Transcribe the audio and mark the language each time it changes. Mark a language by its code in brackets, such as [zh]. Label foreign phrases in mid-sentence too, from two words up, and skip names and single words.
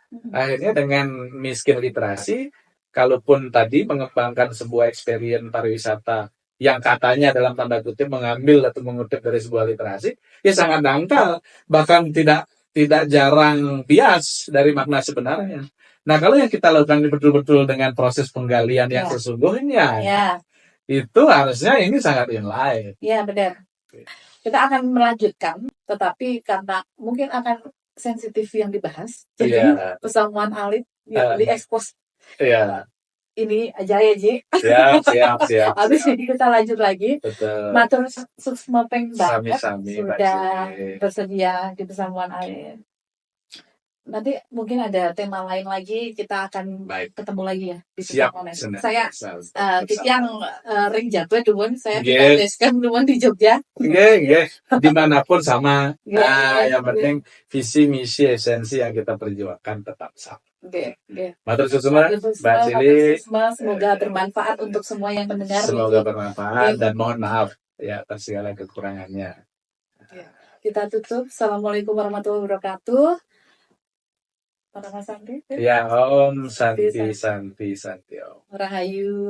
[id] Akhirnya dengan miskin literasi, kalaupun tadi mengembangkan sebuah experience pariwisata yang katanya dalam tanda kutip mengambil atau mengutip dari sebuah literasi, ya sangat dangkal, bahkan tidak jarang bias dari makna sebenarnya. Nah, kalau yang kita lakukan betul-betul dengan proses penggalian yang sesungguhnya, itu harusnya ini sangat inline. Iya, benar. Kita akan melanjutkan, tetapi karena mungkin akan sensitif yang dibahas, jadi [ban] pesamuan alit [id] diekspos. Ini aja ya, Ji. Siap. Habis ini kita lanjut lagi. [ban] Matur suksma [id] peng banget sudah bersedia di [ban] pesamuan alit. [id] Nanti mungkin ada tema lain lagi, kita akan ketemu lagi ya di [ban] pesamuan alit. [id] Saya yang ring jadwal duluan, saya tuliskan duluan di Jogja. Dimanapun sama. Yang penting visi, misi, esensi yang kita perjuangkan tetap sama. [ban] Matur suksma, [id] Mbak Cili. Semoga bermanfaat untuk semua yang mendengar. Semoga bermanfaat dan mohon maaf ya atas segala kekurangannya. Kita tutup. [ar] Assalamualaikum warahmatullahi wabarakatuh. [sa] Para Santi. Ya, Om Santi.